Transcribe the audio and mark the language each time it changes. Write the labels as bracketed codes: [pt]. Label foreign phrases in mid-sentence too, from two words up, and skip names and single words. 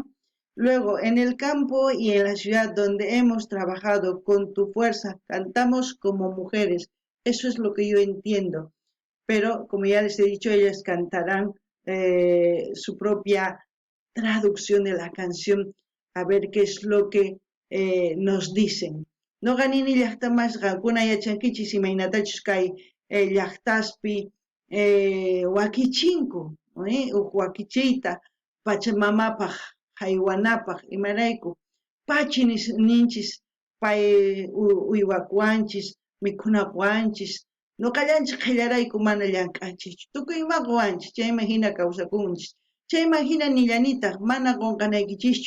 [es] Luego, en el campo y en la ciudad donde hemos trabajado con tu fuerza, cantamos como mujeres. Eso es lo que yo entiendo. Pero, como ya les he dicho, ellas cantarán su propia traducción de la canción, a ver qué es lo que nos dicen. [qu] No ganini llaqtamas qankuna yachankichis imaynatachus kay llaqtaspi wakichinku, wakichiyta pachamamapaq haywanapaq imarayku pachi ninchis pay uywakuanchis mikhunakuanchis ñuqallanchik qillarayku mana llank'anchikchu tukuymaquwanchis chayman hina kawsakunchis chayman hina nillanitaq mana qunqanaykichischu